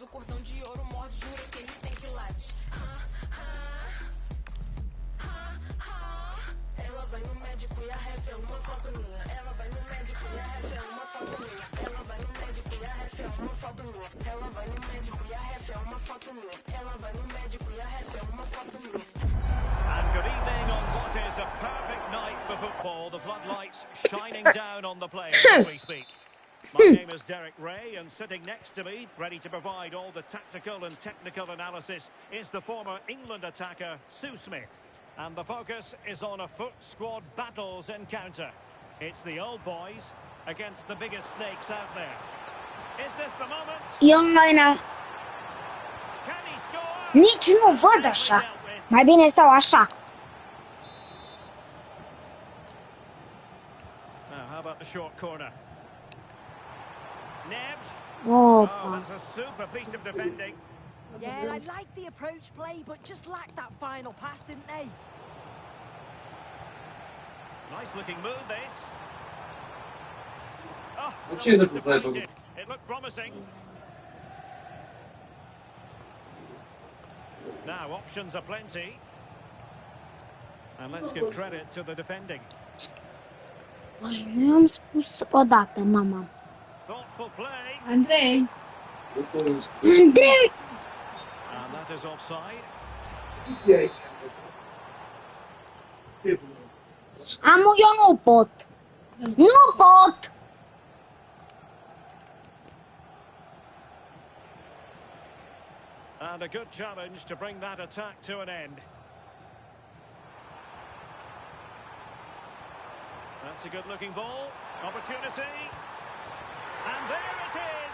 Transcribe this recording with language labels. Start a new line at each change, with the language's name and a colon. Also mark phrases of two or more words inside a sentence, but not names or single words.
Portuguese: O cordão de ouro morde, jura que ele tem quilates. Ela vai no médico e a ref é uma foto minha. Ela vai no médico e a ref é uma foto minha. Ela vai no médico e a ref é uma foto minha. Ela vai no médico e a ref é uma foto minha. Ela vai no médico e a ref é uma foto minha.
English: And good evening on what is a perfect night for football. The floodlights shining down on the players as we speak. My name is Derek Ray, and sitting next to me, ready to provide all the tactical and technical analysis, is the former England attacker, Sue Smith. And the focus is on a foot squad battles encounter. It's the old boys against the biggest snakes out there. Is this the moment? Can he score?
Romanian: Nici nu văd așa. Mai bine stau așa.
English: Now, how about the short corner? Nebs. Opa. Oh, that's a super piece of defending. Yeah, I like the approach play, but just lacked that final pass, didn't they? Nice looking move, this. Oh, it looked promising. Now, options are plenty. And let's give credit to the defending.
Romanian: Nu am spus odată, mama.
English: Thoughtful play. Andrei. Andrei! And that is offside.
Romanian: Eu nu pot. Nu pot!
English: And a good challenge to bring that attack to an end. That's a good-looking ball. Opportunity. And there it is.